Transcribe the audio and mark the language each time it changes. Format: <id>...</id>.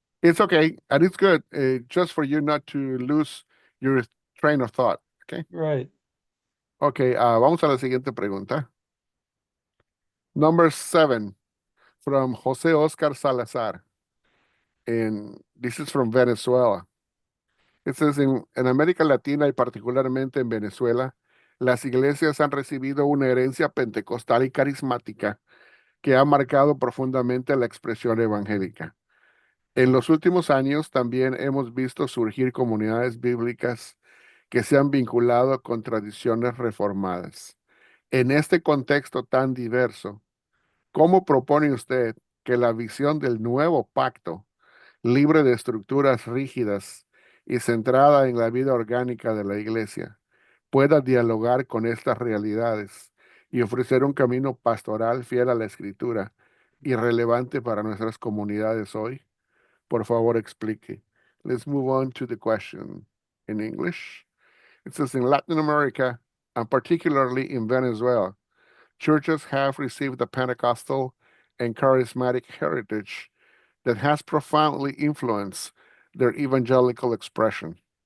<en>It's okay, and it's good, just for you not to lose your train of thought. Okay. Right.</en> <es>Okay, vamos a la siguiente pregunta.</es> <en>Number 7, from Jose Oscar Salazar. And this is from Venezuela. It says,</en> <es>en América Latina y particularmente en Venezuela, las iglesias han recibido una herencia pentecostal y carismática que ha marcado profundamente la expresión evangélica. En los últimos años también hemos visto surgir comunidades bíblicas que se han vinculado con tradiciones reformadas. En este contexto tan diverso, ¿cómo propone usted que la visión del nuevo pacto, libre de estructuras rígidas y centrada en la vida orgánica de la iglesia, pueda dialogar con estas realidades y ofrecer un camino pastoral fiel a la Escritura y relevante para nuestras comunidades hoy? Por favor, explique.</es> <en>Let's move on to the question in English. It says in Latin America, and particularly in Venezuela, churches have received a Pentecostal and charismatic heritage that has profoundly influenced their evangelical expression.</en>